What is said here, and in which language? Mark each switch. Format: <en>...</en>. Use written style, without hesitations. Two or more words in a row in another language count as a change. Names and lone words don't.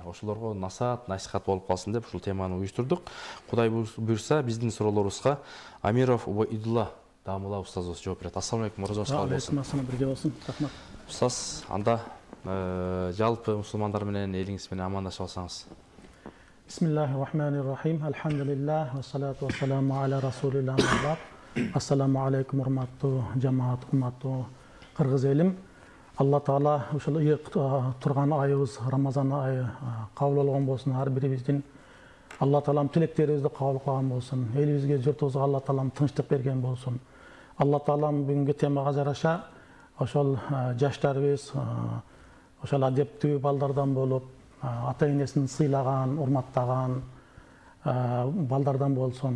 <ky>Ошолорго насаат, насихат болуп калсын деп ушул теманы уюштурдук. Кудай буйрса биздин суроолорубузга Амиров Убайдулла Дамула устазыбыз жооп берет. Ассалаумалейкум, орозоңуз кабыл болсун. Ассалаумалейкум, бирге болсун. Рахмат. Устаз, анда жалпы мусулмандар менен элиңиз менен амандашып алсаңыз.</ky> <ar>بسم الله الرحمن الرحيم. الحمد لله والصلاة والسلام على رسول الله. السلام عليكم,</ar> <ky>урматтуу жамаат, урматтуу кыргыз элим. Алла Таала ушул турган айыбыз Рамазан айы кабыл болгон болсун. Ар бирибиздин Алла Таалам тилектерибизди кабыл кылган болсун. Элибизге, журтубузга Алла Таалам тынчтык берген болсун. Алла Таалам бүгүнкү темага жараша ошол жаштарыбыз ошол адептүү балдардан болуп, ата энесин сыйлаган, урматтаган балдардан болсун.</ky>